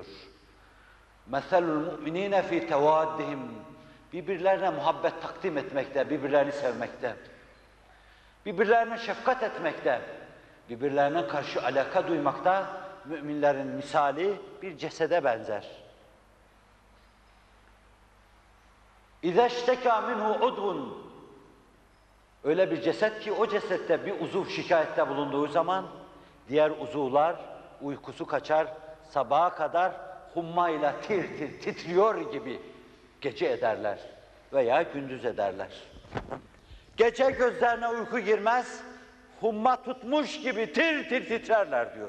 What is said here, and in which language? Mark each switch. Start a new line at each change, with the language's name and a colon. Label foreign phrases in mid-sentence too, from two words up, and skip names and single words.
Arabic: مثل المؤمنين في توادهم,
Turkish: birbirlerine muhabbet takdim etmekte, birbirlerini sevmekte, birbirlerine şefkat etmekte, birbirlerine karşı alaka duymakta müminlerin misali bir cesede benzer.
Arabic: اِذَا اشْتَكَى مِنْهُ عُدْوٌ,
Turkish: öyle bir ceset ki o cesette bir uzuv şikayette bulunduğu zaman diğer uzuvlar uykusu kaçar, sabaha kadar hummayla tir tir titriyor gibi gece ederler veya gündüz ederler. Gece gözlerine uyku girmez, humma tutmuş gibi tir tir titrerler diyor.